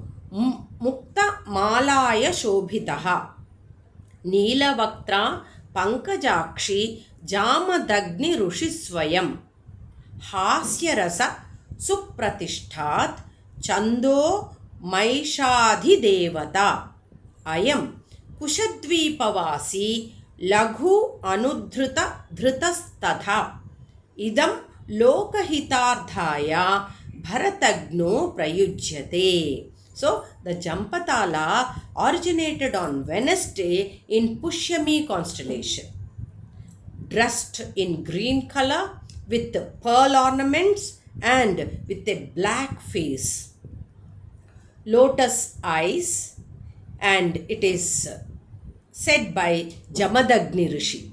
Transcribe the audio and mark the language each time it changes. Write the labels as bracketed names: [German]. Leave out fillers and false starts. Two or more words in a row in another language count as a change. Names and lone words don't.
[Sanskrit] मुक्त मालया शोभितः नीलवक्त्र पङ्कजाक्षी जमदग्नि ऋषिस्वयम् हास्यरस सुप्रतिष्ठात् छन्दो मैषधि देवता अयम् कुशद्वीपवासी लघु अनुद्रुत द्रुतस्तथा इदम् लोकहितार्थाय भरताग्नो प्रयुज्यते. [English] So, the Jampatala originated on Wednesday in Pushyami constellation. Dressed in green color with pearl ornaments and with a black face, lotus eyes, and it is said by Jamadagni Rishi.